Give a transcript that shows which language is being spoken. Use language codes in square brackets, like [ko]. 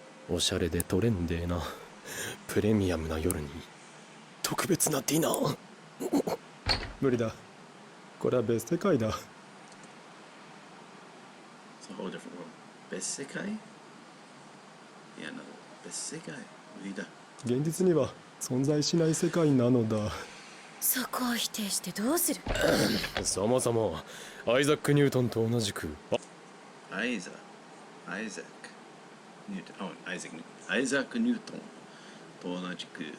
[ja] おしゃれでトレンデーなプレミアムな夜に特別なディナー。無理だ、これは別世界だ。 [en] It's a whole different world. [ja] 別世界？いや、別世界。無理だ。現実には存在しない世界なのだ。そこを否定してどうする？そもそもアイザック・ニュートンと同じくアイザック・ニュートン、アイザック・ニュートンと同じく